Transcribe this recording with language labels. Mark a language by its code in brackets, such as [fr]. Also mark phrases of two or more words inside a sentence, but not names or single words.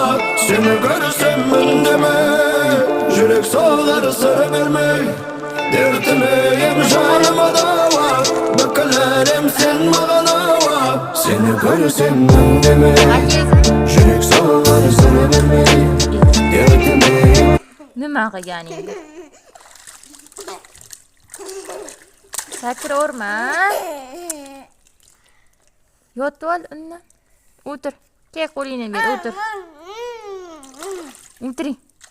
[kk] Сені көрсем үндеме, жүрек соғар сыр бермей. Дертіме ем жаныма дауа, бүкіл әлем сен маған ауа. Сені көрсем үндеме, жүрек соғар сыр бермей. Derdime [uz] Nima qilganing endi? Sakraverma. Yotib ol undan. O'tir. Kel qo'lingni ber, o'tir. O'tiring.